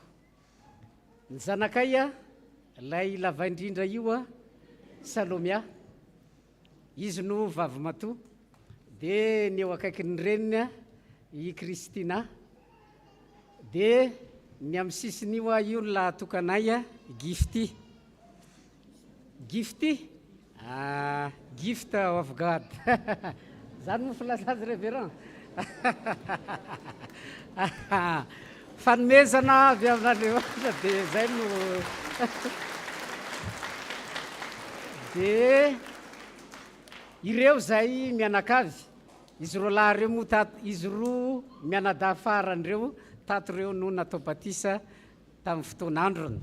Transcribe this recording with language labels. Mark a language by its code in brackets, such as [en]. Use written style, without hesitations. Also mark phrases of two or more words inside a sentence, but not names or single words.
[mg] Ny zanakay lay lava indrindra io Salomia, izy no vavy matoa. Dia ny eo akaikin'ny reniny i Kristina. Dia ny amin'ny sisiny io io ny lahatokanay Gifty. Gifty? [en] Gift of God. [mg] Zany mo filaza azy révérend. Fanomezana avy aminareo dia zay no dia ireo zay mianakavy izy roa lahy reo moa izy roa mianada faran'ireo tato reo no natao batisa tamin'ny fotoan'androny.